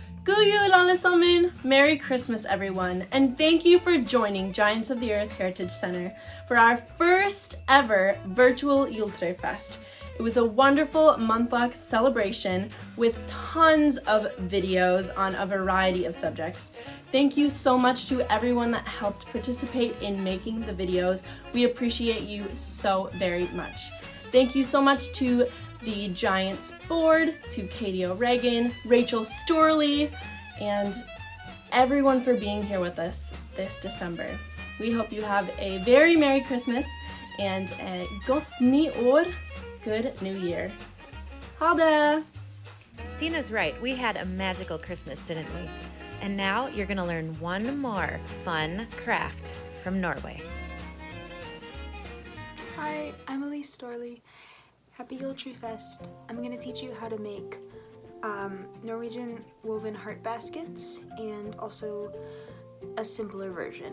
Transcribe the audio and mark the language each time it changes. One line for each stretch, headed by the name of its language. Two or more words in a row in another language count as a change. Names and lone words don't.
Norwegian: God jul alle sammen!
English: Merry Christmas everyone, and thank you for joining Giants of the Earth Heritage Center for our first ever virtual Juletræfest. It was a wonderful month-long celebration with tons of videos on a variety of subjects. Thank you so much to everyone that helped participate in making the videos. We appreciate you so very much. Thank you so much to the Giants board, to Katie O'Regan, Elyse Storlie, and everyone for being here with us this December. We hope you have a very Merry Christmas and a
Norwegian: godt nytt år,
English: good new year.
Norwegian: Ha det!
English: Stina's right, we had a magical Christmas, didn't we? And now you're gonna learn one more fun craft from Norway. Hi, I'm Elyse Storlie. Happy Julekalender. I'm going to teach you how to make Norwegian woven heart baskets and also a simpler version.